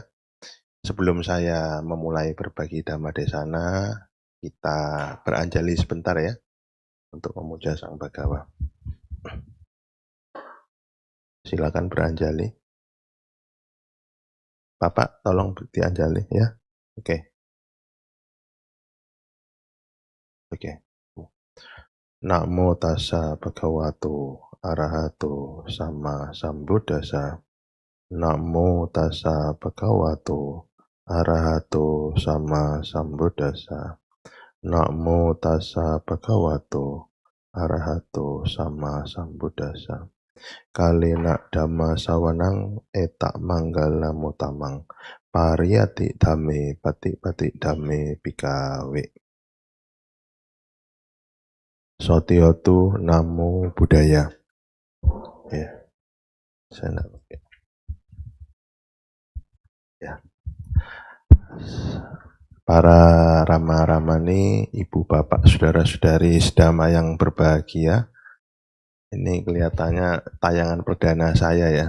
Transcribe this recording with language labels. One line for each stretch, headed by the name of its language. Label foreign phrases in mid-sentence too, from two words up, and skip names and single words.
Indonesian: Sebelum saya memulai berbagi
Pali: Dhamma Desana,
Indonesian: kita beranjali sebentar ya, untuk memuja Sang Bhagawa. Silakan beranjali. Bapak, tolong dianjali ya. Oke.
Pali: Namo tassa bhagavato arahato sama sambuddhassa. Namo tassa bhagavato arahato sama sambuddhassa. Namo tassa bhagavato arahato sama sambuddhassa. Kalena dhamma sawanang etak manggala mutamang pariyati dhamme pati dhamme bhikkhave. Sotiotu Namo Buddhaya.
Indonesian: Ya, saya ya. Para Rama-Ramani, Ibu Bapak, Saudara-saudari sedama yang berbahagia. Ini kelihatannya tayangan perdana saya ya.